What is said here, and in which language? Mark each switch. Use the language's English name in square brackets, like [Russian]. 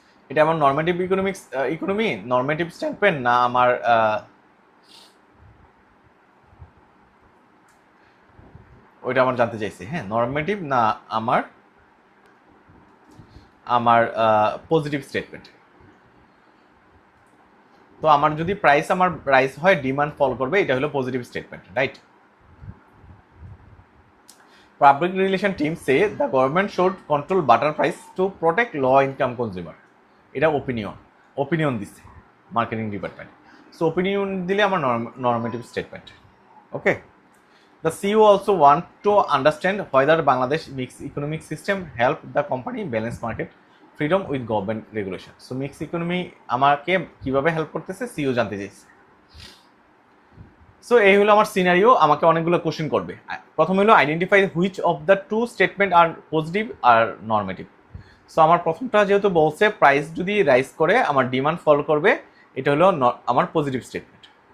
[Bangla] এটা আমার normative economy normative স্ট্যান্ডপয়েন্ট না আমার ওইটা আমার জানতে চাইছি। হ্যাঁ, নর্মেটিভ না আমার পজিটিভ স্টেটমেন্ট। তো আমার যদি আমার প্রাইস হয় ডিমান্ড ফল করবে, এটা হলো positive statement, right? [English] Public relation team say the government should control butter price to protect low income consumer. [Bangla] এটা opinion দিচ্ছে মার্কেটিং ডিপার্টমেন্ট। সো opinion দিলে আমার normative statement. [English] Okay, the CEO also want to understand whether Bangladesh mixed economic system help the company balance market freedom with government regulation. [Bangla] So mixed economy আমাকে কিভাবে help করতেছে CEO জানতে চাইছে। So এই হলো আমার সিনারিও, আমাকে অনেকগুলো কোশ্চেন করবে। প্রথম হলো [English] Identify which of the two statement are positive আর normative. [Bangla] So আমার প্রথমটা যেহেতু বলছে প্রাইস যদি রাইজ করে আমার ডিমান্ড ফল করবে, এটা হলো আমার পজিটিভ স্টেটমেন্ট।